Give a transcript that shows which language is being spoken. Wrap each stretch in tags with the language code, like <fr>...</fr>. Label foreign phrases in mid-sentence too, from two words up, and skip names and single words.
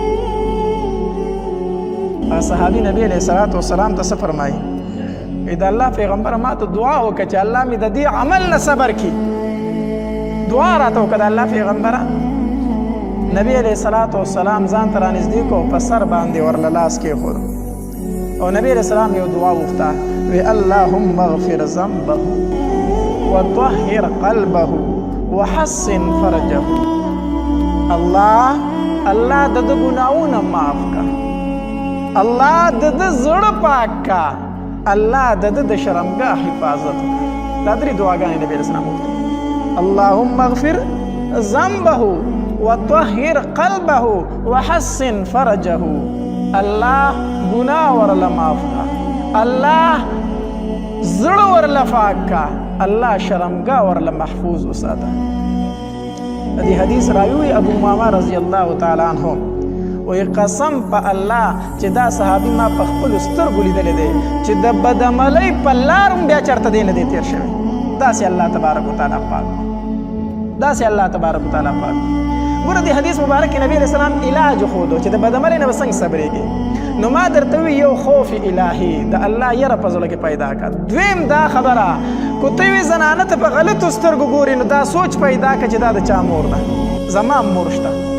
<ps>صحابي نبی</ps> <ar>علیہ الصلوۃ والسلام</ar> <ps>ته څه فرمایي د الله پیغمبر ما ته دعا وکړه چې الله مې د دې عمل نه صبر کړي دعا راته وکړه د الله پیغمبره نبی</ps> <ar>علیہ الصلوۃ والسلام</ar> <ps>ځان ته رانږدې کړو په سر باندې ورله لاس کېښود او نبی</ps> <ar>علیہ السلام</ar> <ps>یو دعا وغوښته وی</ps> <ar>اللهم اغفر ذنبه وطهر قلبه وحسن فرجه</ar> <ps>الله د ده ګناهونه معاف کړه الله د ده زړه پاک کړه الله د ده د شرمګاه حفاظت وکړه دا درې دعاګانې نبی</ps> <ar>علیہ السلام</ar> <ps>وکړه</ps> <ar>اللهم اغفر ذنبه وطهر قلبه وحسن</ar> <ps>فرجه الله گناہ ورله معاف کا الله زړه ورله پاک کا الله شرمګاه ورله محفوظ وساته دې حدیث راوی ابو امامه</ps> <ar>رضی الله تعالی عنہ</ar> <ps>وی قسم په الله چې دا صحابي ما په خپل سترګو لیدلی دی چې د بدعملۍ په لار هم بیا چېرته دی نه دی تېر شوی داسې الله</ps> <ar>تبارک وتعالی</ar> <ps>پاک داسې الله</ps> <ar>تبارک وتعالی</ar> <ps>پاک ګوره دې حدیث مبارک کې نبی</ps> <ar>علیہ السلام</ar> <ps>علاج ښودو چې د بدعملۍ نه به څنګه صبرېږي نو ما درته وی یو خوف الهي د الله یره په زړه کې پیدا کړه دویم دا خبره کو ته وی زنانه ته په غلطو سترګو ګوري نو دا سوچ پیدا کړه چې دا د چا مور ده زما مور شته</ps>